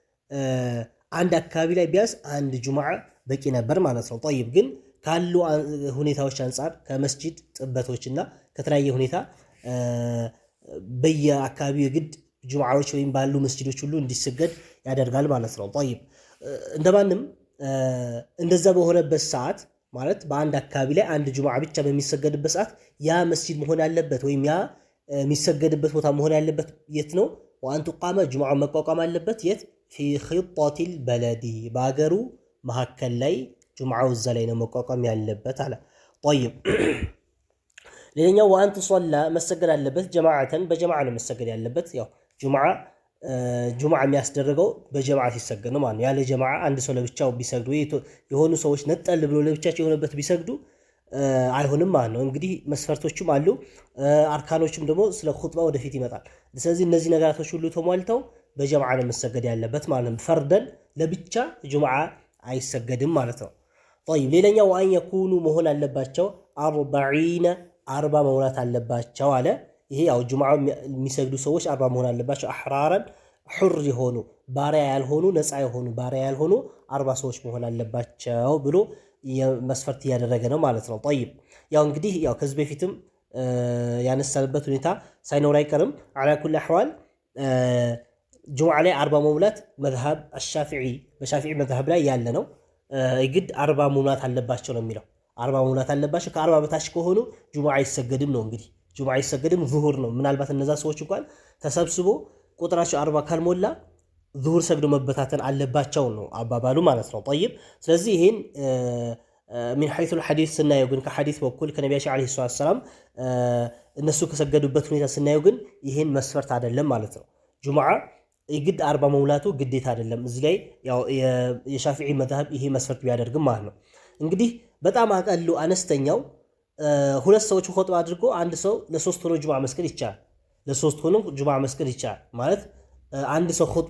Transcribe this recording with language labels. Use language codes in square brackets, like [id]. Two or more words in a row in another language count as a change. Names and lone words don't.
[am] አንድ አካባቢ ላይ ቢያንስ አንድ ጁምዓ በቂ ነበር ማለት ነው طيب ግን ካሉ ሁኔታዎች አንፃር ከመስጂድ ጥበቶችና ከተለያየ ሁኔታ በየአካባቢው የግድ ጁምዓዎች ወይም ባሉ መስጂዶች ሁሉ እንዲሰገድ ያደርጋል ማለት ነው طيب እንደማንም እንደዛ በሆነበት ሰዓት ማለት በአንድ አካባቢ ላይ አንድ ጁምዓ ብቻ በሚሰገድበት ሰዓት ያ መስጂድ መሆን ያለበት ወይም ያ የሚሰገድበት ቦታ መሆን ያለበት የት ነው [ar] وأن تقام [am] ጁምዓ መቋቋም አለበት የት [ar] في خطة البلد [am] ባገሩ መሐከል ላይ ጁምዓው እዛ ላይ ነው መቋቋም ያለበት አለ طيب ሌላኛው [ar] وأن تصلى [am] መሰገድ አለበት ጀማዓተን በጀማዓ ነው መሰገድ ያለበት ያው ጁምዓ የሚያስደርገው በጀማዓ ሲሰገድ ነው ማለት ያለ ጀማዓ አንድ ሰው ለብቻው ቢሰግዱ የሆኑ ሰዎች ነጠል ብሎ ለብቻቸው የሆነበት ቢሰግዱ አይሆንም ማለት ነው እንግዲህ መስፈርቶችም አሉ አርካኖችም ደግሞ ስለ ኹጥባ ወደፊት ይመጣል ስለዚህ እነዚህ ነገራቶች ሁሉ ተሟልተው በጀማዓ ነው መሰገድ ያለበት ማለት ነው ፈርደን ለብቻ ጁምዓ አይሰገድም ማለት ነው طيب ሌላኛው [ar] وأن يكونوا [am] መሆን አለባቸው 40 መሆናት አለባቸው አለ ይሄ ያው ጁምዓ የሚሰግዱ ሰዎች 40 መሆን አለባቸው አህራራን ሁር የሆኑ ባሪያ ያልሆኑ ነፃ የሆኑ ባሪያ ያልሆኑ 40 ሰዎች መሆን አለባቸው ብሎ መስፈርት ያደረገ ነው ማለት ነው طيب ያው እንግዲህ ያው ከዚህ በፊትም ያነሳልበት ሁኔታ ሳይኖር አይቀርም [ar] على كل احوال [am] ጁምዓ ላይ 40 መሙላት [ar] مذهب الشافعي [am] በሻፊዒ መዝሐብ ላይ ያለ ነው ይግድ 40 መሙላት አለባቸው ነው የሚለው 40 መሙላት አለባቸው ከ40 በታች ከሆኑ ጁምዓ አይሰገድም ነው እንግዲህ ጁምዓ አይሰገድም ዙሁር ነው ምናልባት እነዛ ሰዎች እንኳን ተሰብስቦ ቁጥራቸው 40 ካልሞላ ዙሁር ሰግዶ መበታተን አለባቸው ነው አባባሉ ማለት ነው طيب ስለዚህ ይሄን [ar] من حيث الحديث [am] ስናየው ግን ከሐዲስ በኩል ከነቢያችን [ar] عليه السلام [am] እነሱ ከሰገዱበት ሁኔታ ስናየው ግን ይሄን መስፈርት አይደለም ማለት ነው። ጁሙዓ የግድ 40 መሙላቱ ግዴታ አይደለም። እዚህ ላይ ያው የሻፊዒ መዝሐብ ይሄ መስፈርት ቢያደርግም ማለት ነው። እንግዲህ በጣም አቀሉ አነስተኛው ሁለት ሰዎች ኹጥባ አድርጎ አንድ ሰው ለሶስት ሆኖ ጁሙዓ መስገድ ይቻላል። ለሶስት ሆኖ ጁሙዓ መስገድ ይቻላል ማለት አንድ ሰው